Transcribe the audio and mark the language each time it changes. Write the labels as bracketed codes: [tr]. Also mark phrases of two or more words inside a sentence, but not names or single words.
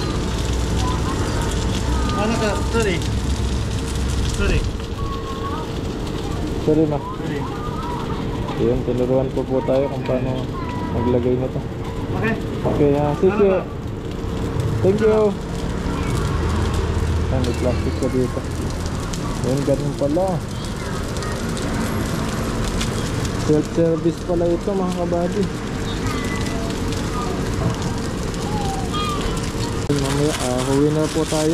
[zh] 啊那个这里，这里， [tl] Sorry ma. [zh] 这里 [tl] Ayan, tinuruan po tayo kung paano maglagay nito. ，OK， Okay, sige. [en] Thank you. [tl] Ayan, may plastic ko dito. Ayan, ganun pala. Self-service pala ito mga kabady. Mamaya, huwi na po tayo.